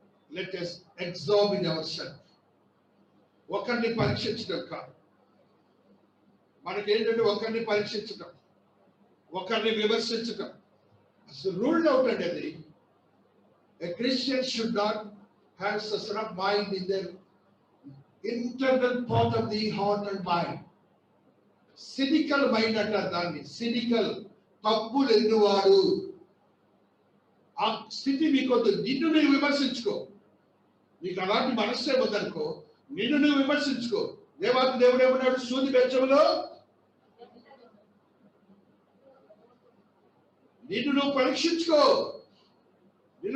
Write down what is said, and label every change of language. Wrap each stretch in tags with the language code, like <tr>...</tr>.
<en>Let us examine ourselves.</en> <te>ఒకరిని పరీక్షించడం కాదు, మనకేంటంటే ఒకరిని పరీక్షించడం, ఒకరిని విమర్శించడం అసలు రూల్డ్ అవుట్ అండి.</te> <en>అది a Christian should not have such sort of mind in their internal part of the heart and mind. Cynical mind</en> <te>అంటారు దాన్ని. సినికల్, తప్పులు ఎన్నువాడు. ఆ స్థితి మీకొద్దు. నిన్ను నువ్వు విమర్శించుకో. నీకు అలాంటి మనస్సే వద్దనుకో, నిన్ను నువ్వు విమర్శించుకో. దేవాతి దేవుడు ఏమన్నాడు? సూది బెచ్చములో నిన్ను నువ్వు పరీక్షించుకో, నిన్ను</te>